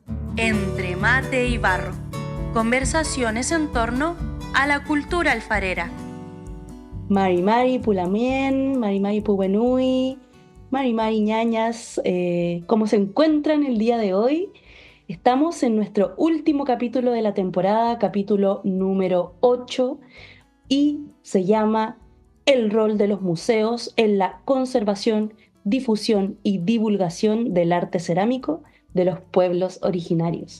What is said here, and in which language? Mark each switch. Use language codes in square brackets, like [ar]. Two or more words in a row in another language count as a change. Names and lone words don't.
[es] Entre mate y barro. Conversaciones en torno a la cultura alfarera. [arn] Mari Mari Pulamien, Mari Mari Pubenui, Mari Mari Ñañas, [es] ¿cómo se encuentran el día de hoy? Estamos en nuestro último capítulo de la temporada, capítulo número 8, y se llama El rol de los museos en la conservación, difusión y divulgación del arte cerámico de los pueblos originarios.